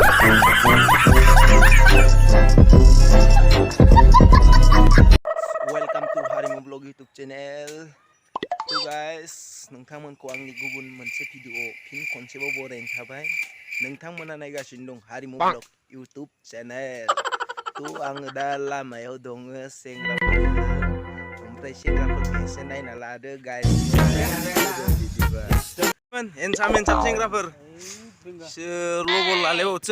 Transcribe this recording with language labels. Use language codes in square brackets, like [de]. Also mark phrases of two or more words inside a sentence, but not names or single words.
[en] Welcome to Harimu Vlog YouTube channel. So guys, [brx] नोंथांमोनखौ आंनि गुबुन मोनसे भिडिअ फिन खनसेबाव बरायनो थाबाय। नोंथांमोना नायगासिनो दं हारिमु ब्लग YouTube चैनल। तो आङो दा लामायाव दङ ओमफ्राय सेंग्राफोरखौ एसे नायना लादो गाइस। एनसाम सेंग्राफोर लबर लालायबावसै।